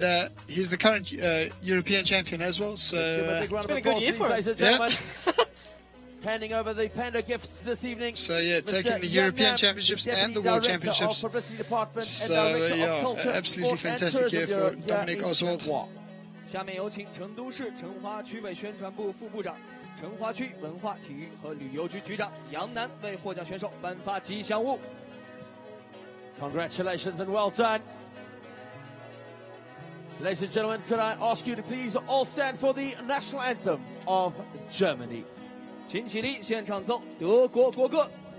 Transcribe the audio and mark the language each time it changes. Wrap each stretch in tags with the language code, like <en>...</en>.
<en>And he's the current European champion as well. So it's been a good year for him. Yeah. Handing over the Panda gifts this evening. So yeah, taking the European Championships and the World Championships. So yeah, absolutely fantastic year for Dominic Oswald.</en> <zh>下面有请成都市成华区委宣传部副部长、成华区文化体育和旅游局局长杨楠为获奖选手颁发吉祥物。</zh> <en>Congratulations and well done. Ladies and gentlemen, could I ask you to please all stand for the national anthem of Germany?</en> <zh>请起立，现场奏德国国歌。</zh>